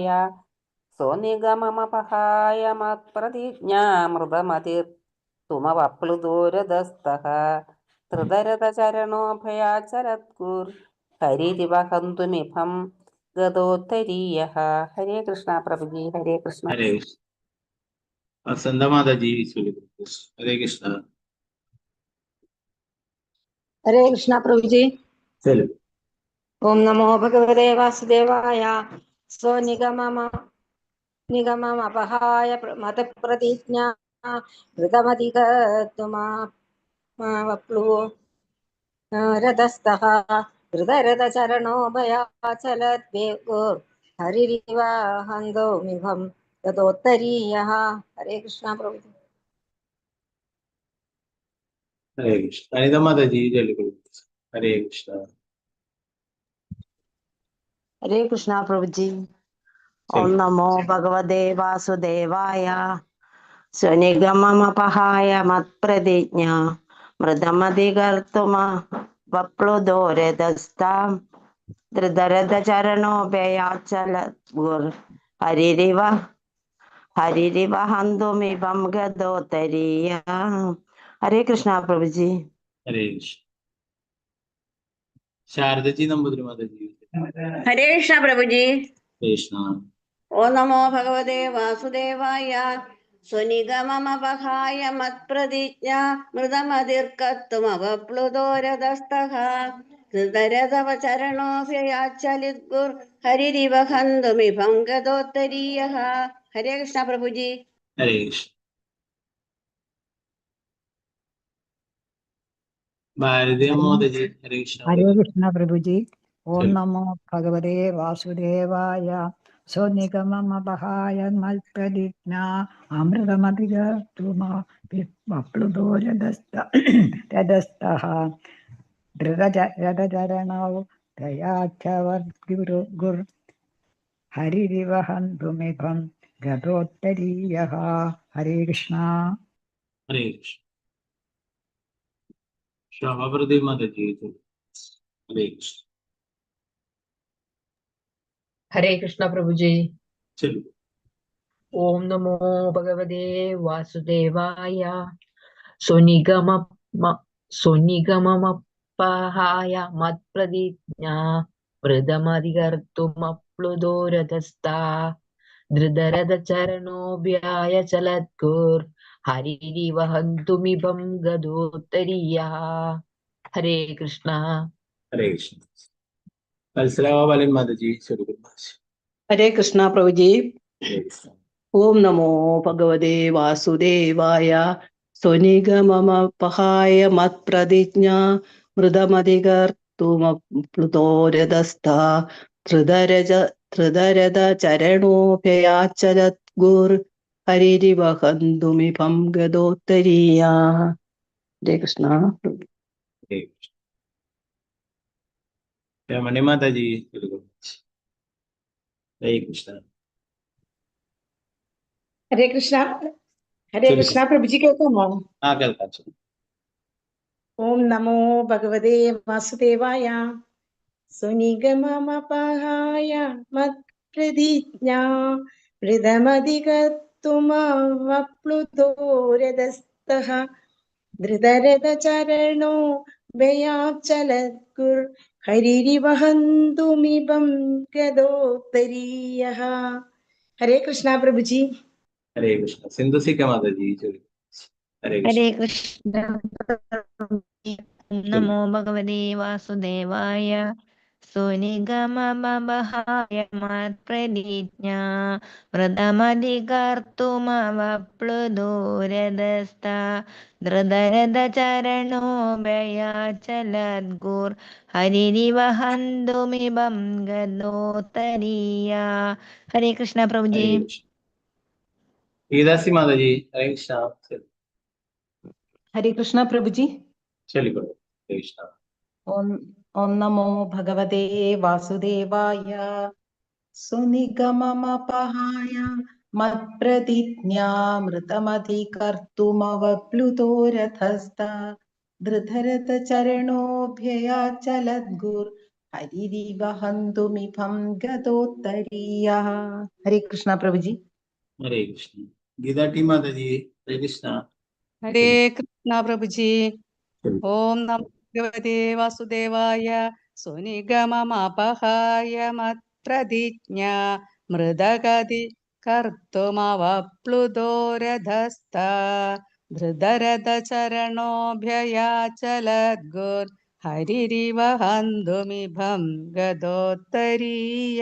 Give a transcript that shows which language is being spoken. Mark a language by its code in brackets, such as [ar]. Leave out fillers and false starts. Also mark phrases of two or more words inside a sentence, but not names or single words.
[sa] सोऽनिगममपहाय मत्प्रतिज्ञामृतमधिकर्तुमवप्लुदोरदस्तः धृतरथचरणोऽभयाचलद्गुर् ഹരിരിവ ഹന്തുമിഭം ഗതോത്തരീയഃ. [ml] ഹരേ കൃഷ്ണ പ്രഭുജി. ഹരേ കൃഷ്ണ. [hi] हरे कृष्ण। वसंत माता जी चलिए। हरे कृष्ण। [ml] ഹരേ കൃഷ്ണ പ്രഭുജി. [hi] चलो। [sa] ഓം നമോ ഭഗവതേ വാസുദേവായ. സ്വനിഗമമപഹായ മതപ്രതിജ്ഞാ ഋതമധികത്തുമാപ്ലു രഥസ്ഥഃ ധൃതരഥചരണോ ഭയാചലദ്വേഗോർ ഹരിരിവ ഹന്തോമിഭം തതോത്തരീയഃ. [ml] ഹരേ കൃഷ്ണ പ്രഭുജി. [hi] हरे कृष्ण। अनिता माता जी चलिए। हरे कृष्ण। [ml] ഹരേ കൃഷ്ണ പ്രഭുജി. [sa] ഓം നമോ ഭഗവതേ വാസുദേവായ. സ്വനിഗമമപഹായ മത്പ്രതിജ്ഞ മൃതമധികർത്തുമ വപ്ലുദോരദസ്താം ധൃതരഥചരണോഭയാചല ഗുർ ഹരിരിവ ഹന്തുമിഭം ഗതോത്തരീയ. [ml] ഹരേ കൃഷ്ണ പ്രഭുജി. [hi] हरे कृष्ण। शारदा जी नंबूदिरी माता जी। [ml] ഹരേ കൃഷ്ണ പ്രഭുജി. [hi] कृष्ण। [sa] ഓം നമോ ഭഗവതേ വാസുദേവായ. സ്വനിഗമമപഹായ മത്പ്രതിജ്ഞ മൃതമതിർക്കത്തുമവപ്ലുതോരദസ്തഃ ധൃതരഥചരണോഭയാചലിദ്ഗുർ ഹരിരിവ ഹന്തുമിഭം ഗതോത്തരീയഃ. [ml] ഹരേ കൃഷ്ണ പ്രഭുജി. [hi] हरे कृष्ण। भारती माता जी। हरे कृष्ण। [ml] ഹരേ കൃഷ്ണ പ്രഭുജി. [sa] ഓം നമോ ഭഗവതേ വാസുദേവായ. സ്വനിഗമമപഹായ മത്പ്രതിജ്ഞ അമൃതമധികത്തുമപ്ലുതോരഥസ്ഥഃ ധൃതരഥചരണൗ ദയാച്ഛവർഗുർ ഹരിരിവ ഹന്തുമിഭം ഗതോത്തരീയഃ. [ml] ഹരേ കൃഷ്ണ. [hi] हरे कृष्ण। श्यामाप्रति माता जी। हरे कृष्ण। [ml] ഹരേ കൃഷ്ണ പ്രഭുജി. [hi] चलो। [sa] ഓം നമോ ഭഗവതേ വാസുദേവായ. സ്വനിഗമമപഹായ മത്പ്രതിജ്ഞ മൃതമധികർത്തുമപ്ലുതോരഥസ്ഥാ ധൃതരഥചരണോഭയാചലദ്ഗുർ ഹരിരിവ ഹന്തുമിഭം ഗതോത്തരീയഃ. [ml] ഹരേ കൃഷ്ണ. [hi] हरे कृष्ण। कलसरावालिन माता जी। चलो। [ml] ഹരേ കൃഷ്ണ പ്രഭുജി. [hi] हरे कृष्ण। [sa] ഓം നമോ ഭഗവതേ വാസുദേവായ. സ്വനിഗമമപഹായ മത്പ്രതിജ്ഞ മൃതമധികർത്തുമപ്ലുതോരഥസ്ഥഃ ധൃതരഥചരണോഭയാചലദ്ഗുർ ഹരിരിവ ഹന്തുമിഭം ഗതോത്തരീയ. [ml] ഹരേ കൃഷ്ണ. [hi] हरे कृष्ण। मणि माता जी। चलो। हरे कृष्ण। [ml] ഹരേ കൃഷ്ണ. ഹരേ [hi] चलो। [ml] കൃഷ്ണ പ്രഭുജി കേൾക്കാമോ? [hi] हाँ कल का चलो। [sa] ഓം നമോ ഭഗവതേ വാസുദേവായ. സ്വനിഗമമപഹായ മത്പ്രതിജ്ഞ മൃതമധികത്തുമവപ്ലുതോരഥസ്ഥഃ ധൃതരഥചരണോ ഭയാചലദ്ഗുർ ഹരിരിവ ഹന്തുമിഭം ഗതോത്തരീയഃ. [ml] ഹരേ കൃഷ്ണ പ്രഭുജി. [hi] हरे कृष्ण। सिंधु सिक्का माता जी। चलो। हरे कृष्ण। [ml] ഹരേ കൃഷ്ണ. [sa] ഓം നമോ ഭഗവതേ വാസുദേവായ. സ്വനിഗമമപഹായ മത്പ്രതിജ്ഞ വ്രതമധികർത്തുമവപ്ലുതോരഥസ്ഥാ ധൃതരഥചരണോഭയാചലദ്ഗുർ ഹരിരിവ ഹന്തുമിഭം ഗതോത്തരീയ. [ml] ഹരേ കൃഷ്ണ പ്രഭുജി. [hi] हरे कृष्ण। गीतासी माता जी। हरे कृष्ण। [ml] ഹരേ കൃഷ്ണ പ്രഭുജി. [hi] चलिए करो। हरे कृष्ण। [sa] ഓം നമോ ഭഗവതേ വാസുദേവായ. സ്വനിഗമമപഹായ മത്പ്രതിജ്ഞാമൃതമധികർത്തുമവപ്ലുതോരഥസ്ഥഃ ധൃതരഥചരണോഭയാചലദ്ഗുർ ഹരിരിവ ഹന്തുമിഭം ഗതോത്തരീയഃ. [ml] ഹരേ കൃഷ്ണ പ്രഭുജി. [hi] हरे कृष्ण। गीता टी माता जी। हरे कृष्ण। [ml] ഹരേ കൃഷ്ണ പ്രഭുജി. [sa] ഓം നമോ ഭഗവതേ വാസുദേവായ. സുനിഗമമപഹായ മത്പ്രതിജ്ഞാ മൃദഗതി കർത്തുമവപ്ലുതോരഥസ്ഥാ ധൃതരഥചരണോഭ്യയാചലദ്ഗുർ ഹരിരിവ ഹന്തുമിഭം ഗതോത്തരീയ.